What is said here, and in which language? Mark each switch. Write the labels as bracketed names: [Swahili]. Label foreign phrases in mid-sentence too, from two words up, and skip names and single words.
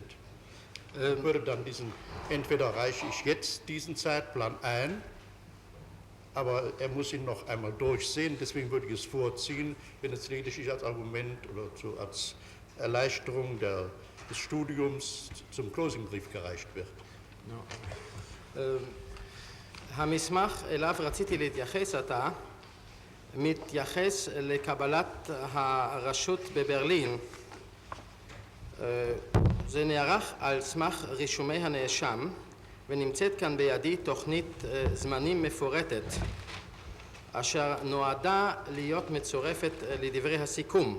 [German] Ich würde dann entweder reiche ich jetzt diesen Zeitplan ein, aber er muss ihn noch einmal durchsehen, deswegen würde ich es vorziehen, wenn es lediglich als Argument oder als Erleichterung des Studiums zum Closingbrief gereicht wird. [Hebrew] המסמך אליו רציתי להתייחס עתה מתייחס לקבלת הרשות בברלין. זה נערך על סמך רישומי הנאשם ונמצאת כאן בידי תוכנית זמנים מפורטת אשר נועדה להיות מצורפת לדברי הסיכום.